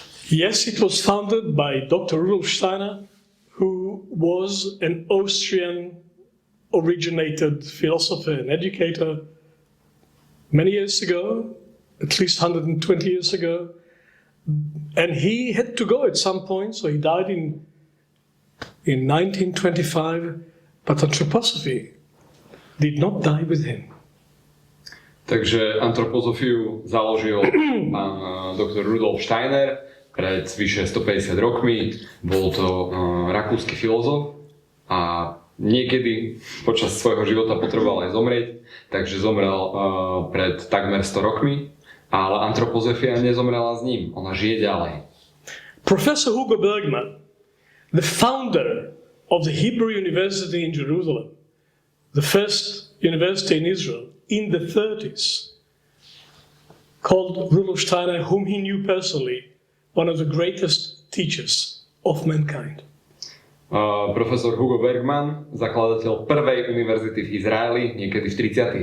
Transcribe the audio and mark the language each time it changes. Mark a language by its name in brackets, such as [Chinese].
[English] Yes, it was founded by Dr. Rudolf Steiner, who was an Austrian originated philosopher and educator many years ago, at least 120 years ago. And he had to go at some point, so he died in 1925, but anthroposophy did not die with him. [Slovak] Takže antropozofiu založil pán doktor Rudolf Steiner pred vyše 150 rokmi. Bol to rakúsky filozof a niekedy počas svojho života potreboval aj zomrieť, takže zomrel pred takmer 100 rokmi Ale antropozofia nezomrela s ním, ona žije ďalej. [English] Professor Hugo Bergman, the founder of the Hebrew University in Jerusalem, the first university in Israel in the 30s, called Rudolf Steiner, whom he knew personally, one of the greatest teachers of mankind. [Slovak] Profesor Hugo Bergman, zakladateľ prvej univerzity v Izraeli, niekedy v 30.